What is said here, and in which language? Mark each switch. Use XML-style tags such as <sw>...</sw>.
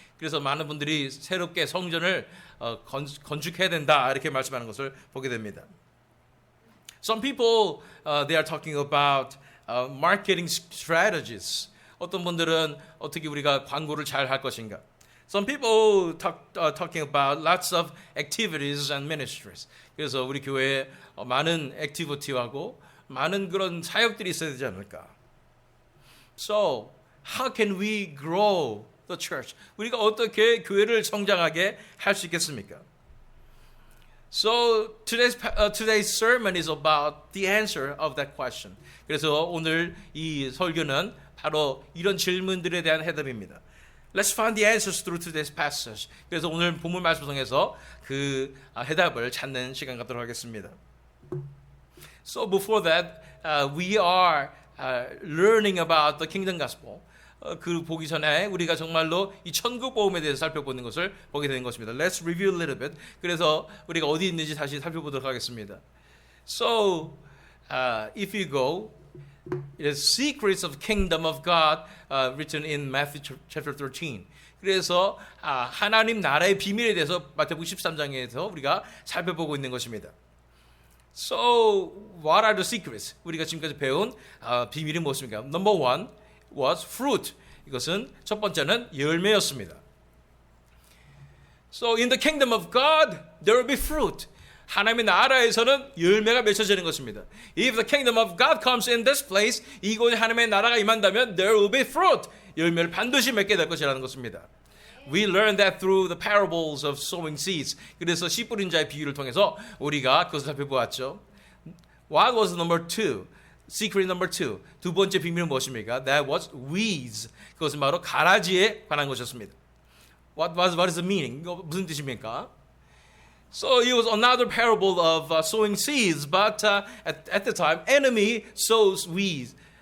<ko>그래서 많은 분들이 새롭게 성전을 건축해야 된다 이렇게 말씀하는 것을 보게 됩니다.</ko> <en>Some people they are talking about marketing strategies.</en> <ko>어떤 분들은 어떻게 우리가 광고를 잘 할 것인가.</ko> <en>Some people talking about lots of activities and ministries.</en> <ko>그래서 우리 교회에 많은 액티비티하고 많은 그런 사역들이 있어야 되지 않을까.</ko> <en>So, how can we grow the church?</en> <ko>우리가 어떻게 교회를 성장하게 할 수 있겠습니까?</ko> <en>So, today's sermon is about the answer of that question.</en> <ko>그래서 오늘 이 설교는 바로 이런 질문들에 대한 해답입니다.</ko> <en>Let's find the answers through today's passage.</en> <ko>그래서 오늘 본문 말씀 통해서 그 해답을 찾는 시간 갖도록 하겠습니다.</ko> <en>So before that, we are learning about the kingdom gospel.</en> <ko>그 보기 전에 우리가 정말로 이 천국 복음에 대해서 살펴보는 것을 보게 되는 것입니다.</ko> <en>Let's review a little bit.</en> <ko>그래서 우리가 어디 있는지 다시 살펴보도록 하겠습니다.</ko> <en>So, if you go, it is secrets of kingdom of God written in Matthew chapter 13.</en> <ko>그래서 하나님 나라의 비밀에 대해서 마태복음 13장에서 우리가 살펴보고 있는 것입니다.</ko> <en>So, what are the secrets?</en> <ko>우리가 지금까지 배운 비밀이 무엇입니까?</ko> <en>Number one was fruit.</en> <ko>이것은 첫 번째는 열매였습니다.</ko> <en>So, in the kingdom of God, there will be fruit.</en> <ko>하나님의 나라에서는 열매가 맺혀지는 것입니다.</ko> <en>If the kingdom of God comes in this place,</en> <ko>이곳에 하나님의 나라가 임한다면</ko> <en>there will be fruit.</en> <ko>열매를 반드시 맺게 될 것이라는 것입니다.</ko> <en>We learned that through the parables of sowing seeds.</en> <ko>그래서 씨 뿌린 자의 비유를 통해서 우리가 그것을 살펴보았죠.</ko> <en>What was number two? Secret number two.</en> <ko>두 번째 비밀은 무엇입니까?</ko> <en>That was weeds.</en> <ko>그것은 바로 가라지에 관한 것이었습니다.</ko> <en>What is the meaning?</en> <ko>이거 무슨 뜻입니까?</ko> <en>So it was another parable of sowing seeds, but at the time, enemy sows weeds.</en>